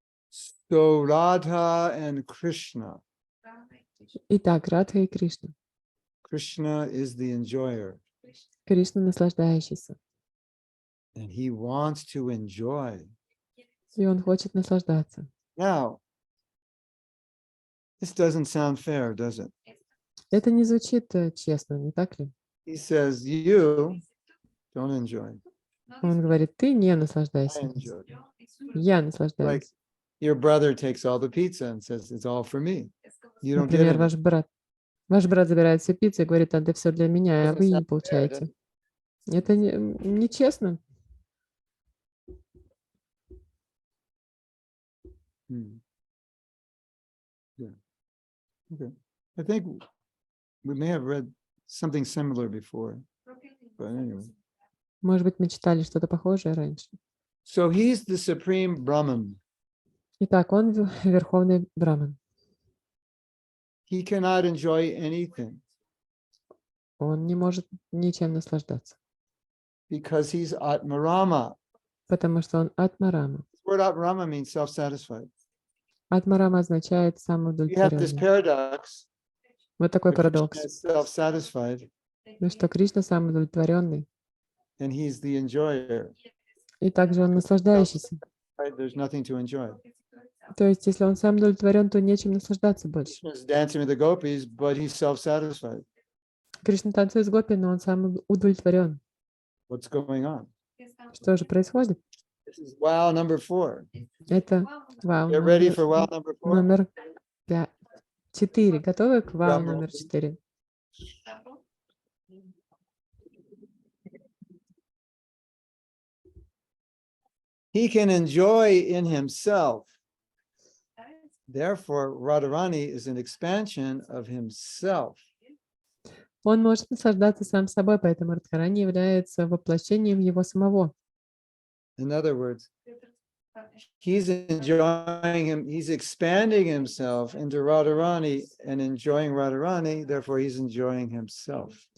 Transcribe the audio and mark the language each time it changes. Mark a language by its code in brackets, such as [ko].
[en] So Radha and Krishna. [ru] Итак, Радха и Кришна. [en] Krishna is the enjoyer, [ru] Кришна наслаждающийся. [en] and he wants to enjoy. [ru] И он хочет наслаждаться. [en] Now, this doesn't sound fair, does it? [ru] Это не звучит честно, не так ли? [en] He says, you don't enjoy. [ru] Он говорит, ты не [en] I [ru] наслаждайся. [en] enjoy. [ru] Я [en] Like [ru] наслаждаюсь. [en] your brother takes all the pizza and says, it's all for me. You don't get [ru] Например, [en] it. [ru] ваш брат забирает всю пиццу и говорит, это все для меня, а вы не получаете. Это нечестно. [en] Yeah. Okay. I think we may have read something similar before, but anyway. [ru] Может быть, мы читали что-то похожее раньше. [en] So he's the supreme Brahman. [ru] Итак, он верховный браман. [en] He cannot enjoy anything [ru] Он не может ничем наслаждаться, [en] because he's Atmarama. [ru] потому что он Атмарама. [en] The word Atmarama means self-satisfied. [ru] Атмарама означает [en] We have this [ru] самоудовлетворенный. [en] paradox. [ru] Вот такой [en] that Krishna [ru] парадокс, [en] is self-satisfied [ru] что Кришна самоудовлетворенный, [en] and he's the enjoyer. [ru] и также он наслаждающийся. [en] Right? There's nothing to enjoy. [ru] То есть, если он сам удовлетворен, то нечем наслаждаться больше. [en] Krishna's dancing with the gopis, but he's self-satisfied. [ru] Кришна танцует с гопи, но он сам удовлетворен. [en] What's going on? [ru] Что же происходит? [en] This is wow number 4. [ru] Это вау [en] Get ready for wow number 4. [ru] номер 4. Готовы к вау [en] Drum roll. [ru] номер 4? [en] He can enjoy in himself. Therefore, Radharani is an expansion of himself. [ru] Он может наслаждаться сам собой, поэтому Радхарани является воплощением его самого. [en] In other words, he's enjoying he's expanding himself into Radharani and enjoying Radharani, therefore he's enjoying himself.